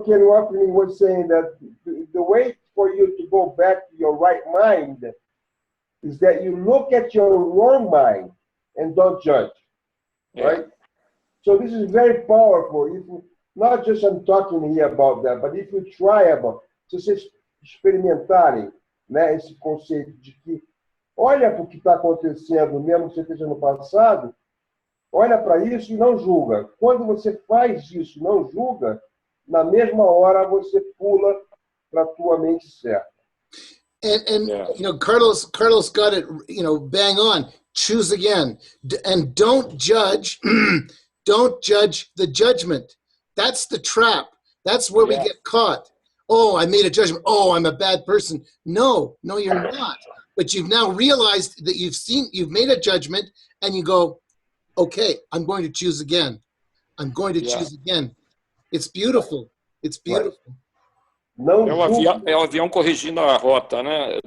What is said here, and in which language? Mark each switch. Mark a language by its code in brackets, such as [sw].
[en] Ken Wapnick was saying that the way for you to go back to your right mind is that you look at your wrong mind and don't judge, right? So this is very powerful. If you, not just I'm talking here about that, but if you try about, [pt] se vocês experimentarem, né, esse conceito de que olha para o que está acontecendo, mesmo que você esteja no passado, olha para isso e não julga. Quando você faz isso e não julga, na mesma hora você pula para a tua mente certa. [en] And you know, Carlos got it, you know, bang on. Choose again, and don't judge. Don't judge the judgment. That's the trap. That's where we get caught. Oh, I made a judgment. Oh, I'm a bad person. No, you're not. But you've now realized that you've made a judgment, and you go, okay, I'm going to choose again. I'm going to choose again. It's beautiful. It's beautiful. [pt] Não é o avião corrigindo a rota, né?